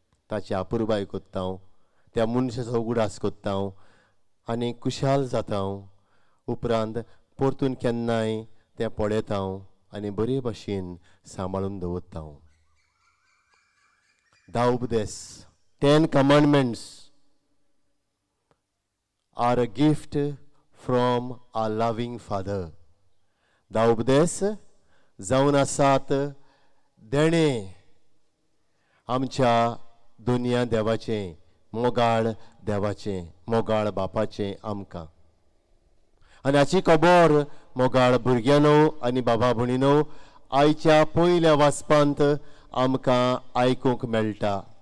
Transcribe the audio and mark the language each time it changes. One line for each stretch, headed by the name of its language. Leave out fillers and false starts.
Konkani: ताची आपुरबाय कोत्ता, त्या मनशाचो उगडास कोत्ता आनी खुशाल जाता. उपरांत परतून केन्नाय तें पळयता आनी बरे भाशेन सांबाळून दवरता. धा उपदेश,
English: 10 commandments are a gift from our loving Father.
Konkani: धा उपदेश जावन आसात देणे आमच्या दुनिया देवाचें, मोगाळ देवाचें, मोगाळ बापाचें आमकां. आनी हाची खबर मोगाळ भुरग्यानो आनी बाबा भयणीनो आयच्या पयल्या वाचपांत आमकां आयकूंक मेळटा.